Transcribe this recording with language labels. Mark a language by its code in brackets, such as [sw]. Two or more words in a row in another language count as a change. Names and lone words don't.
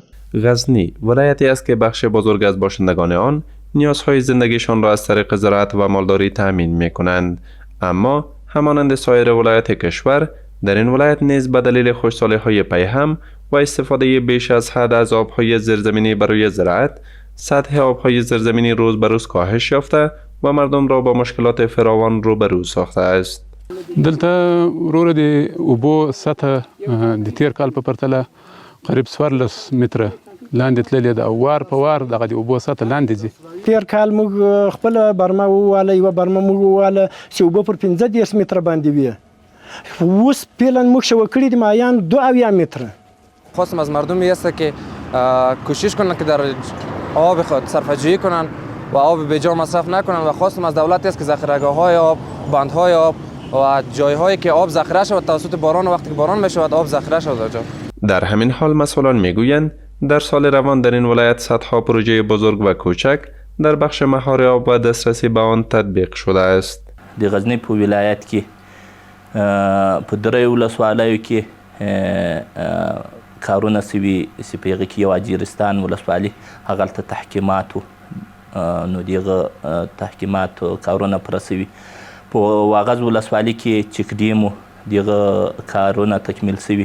[fa] غزنی ولایتی است که بخش بزرگ از باشندگان آن نیازهای زندگیشان را از طریق زراعت و مالداری تأمین می کنند، اما همانند سایر ولایت کشور در این ولایت نیز به دلیل خشکسالی‌های پیهم و استفاده بیش از حد از آبهای زیرزمینی برای زراعت، سطح آبهای زیرزمینی روز به روز کاهش یافته و مردم را با مشکلات فراوان روبرو ساخته است. [ps] دلته وروره د اوبو سطح د تیر کال په پرتله قریب 14 متره لاندې تللې ده او وار په وار دغه د اوبو سطح لاندې ځي. تیر کال موږ خپل برمه وواله، یوه برمه موږ وواله چې اوبه پر 15 متره باندې وي. اوس فعلا موږ شوه کړي د مایان 2 متره. [fa] خواستم از مردم است که کوشش کنن که در آب خود صرفه‌جویی کنن و آب بی‌جا مصرف نکنن و خواستم از دولت است که ذخیره‌گاه‌های آب، بندهای آب و جایهایی که آب ذخیره شود توسط باران و وقتی که باران میشود آب ذخیره شود آنجا. در همین حال مسئولان میگویند در سال روان در این ولایت صدها پروژه بزرگ و کوچک در بخش مهار آب و دسترسی به آن تطبیق شده است. [ps] د غزنی په ولایت کې په درې ولسوالیو کې کارونه سوي چې په هغې کې یو اجیرستان ولسوالي هغلته تحکیماتو نو دغه تحکیماتو کارونه پوره سوي. په واغظ ولسوالي کې چک ډیمو دغه کارونه تکمیل سوي.